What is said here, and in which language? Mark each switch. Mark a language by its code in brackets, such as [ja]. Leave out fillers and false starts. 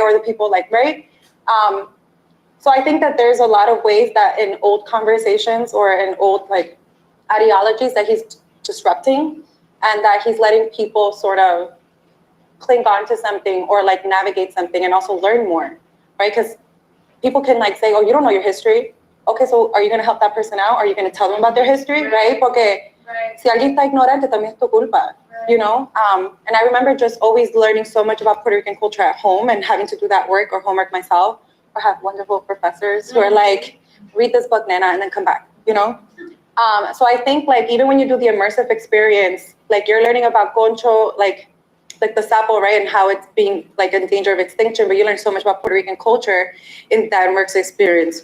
[en] Or the people like, right? So I think that there's a lot of ways that in old conversations or in old like ideologies that he's disrupting, and that he's letting people sort of cling on to something or like navigate something and also learn more, right? Because people can like say, oh, you don't know your history. Okay, so are you going to help that person out? Are you going to tell them about their history, right? [es] Porque si alguien está ignorante, también es tu culpa, [en] you know? And I remember just always learning so much about Puerto Rican culture at home and having to do that work or homework myself, or have wonderful professors who are like, read this book, Nana, and then come back, you know? So I think like even when you do the immersive experience, like you're learning about Concho, like the sapo, right, and how it's being like in danger of extinction, but you learn so much about Puerto Rican culture in that immersive experience.